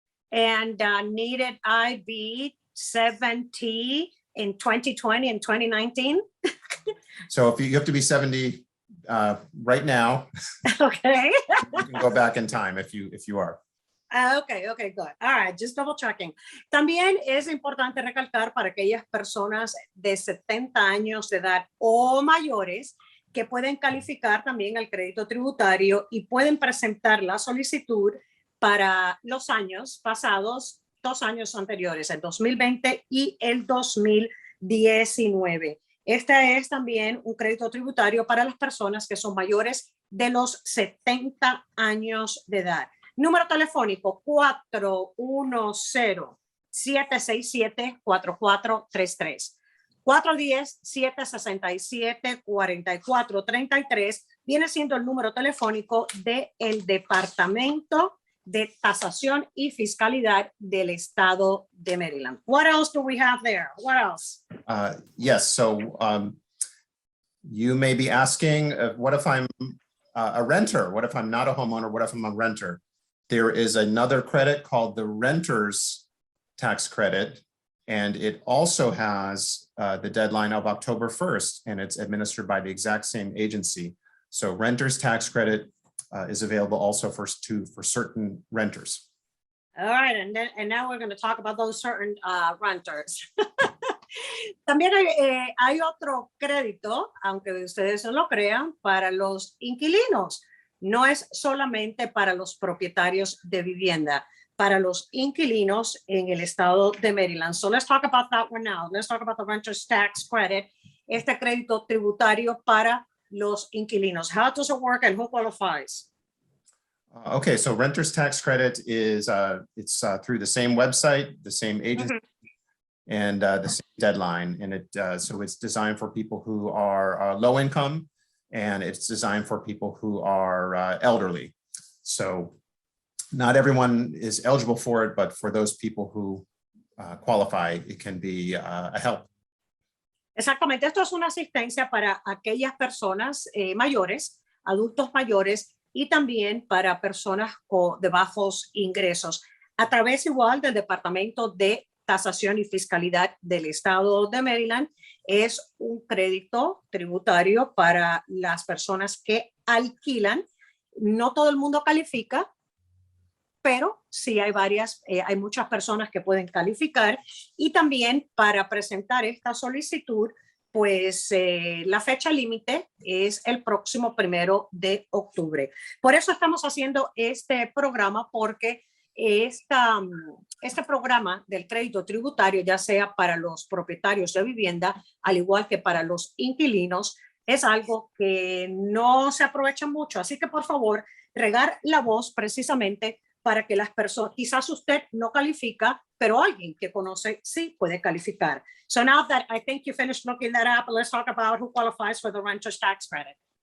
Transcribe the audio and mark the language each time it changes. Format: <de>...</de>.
<en>And needed I be 70 in 2020 and 2019? So if you have to be 70 right now, Okay. you can go back in time if you are. Okay, good. All right, just double checking.</en> <es>También es importante recalcar para aquellas personas de 70 años de edad o mayores que pueden calificar también al crédito tributario y pueden presentar la solicitud para los años pasados, 2 años anteriores, el 2020 y el 2019. Este es también un crédito tributario para las personas que son mayores de los 70 años de edad. Número telefónico 410-767-4433. 410-767-4433 viene siendo el número telefónico del Departamento de Tasación y Fiscalidad del Estado de Maryland.</es> <en>What else do we have there? What else? Yes, so you may be asking, what if I'm a renter? What if I'm not a homeowner? What if I'm a renter? There is another credit called the Renters Tax Credit, and it also has the deadline of October 1st, and it's administered by the exact same agency. So Renters Tax Credit is available also for certain renters. All right, and now we're going to talk about those certain renters.</en> <es>También hay otro crédito, aunque ustedes no lo crean, para los inquilinos. No es solamente para los propietarios de vivienda, para los inquilinos en el estado de Maryland.</es> <en>So let's talk about that one now. Let's talk about the Renters Tax Credit,</en> <es>este crédito tributario para los inquilinos.</es> <en>How does it work and who qualifies? Okay, so Renters Tax Credit is it's through the same website, the same agency, and the same deadline. And so it's designed for people who are low income, and it's designed for people who are elderly. So not everyone is eligible for it, but for those people who qualify, it can be a help.</en> <es>Exactamente, esto es una asistencia para aquellas personas mayores, adultos mayores, y también para personas de bajos ingresos, a través igual del Departamento de Tasación y Fiscalidad del Estado de Maryland. Es un crédito tributario para las personas que alquilan. No todo el mundo califica, pero sí hay muchas personas que pueden calificar. Y también para presentar esta solicitud, pues la fecha límite es el próximo 1 de octubre. Por eso estamos haciendo este programa, porque este programa del crédito tributario, ya sea para los propietarios de vivienda, al igual que para los inquilinos, es algo que no se aprovecha mucho. Así que, por favor, regar la voz precisamente para que las personas, quizás usted no califica, pero alguien que conoce sí puede calificar.</es> <en>So now that I think you finished looking that up, let's talk about who qualifies for the Renters Tax Credit.</en>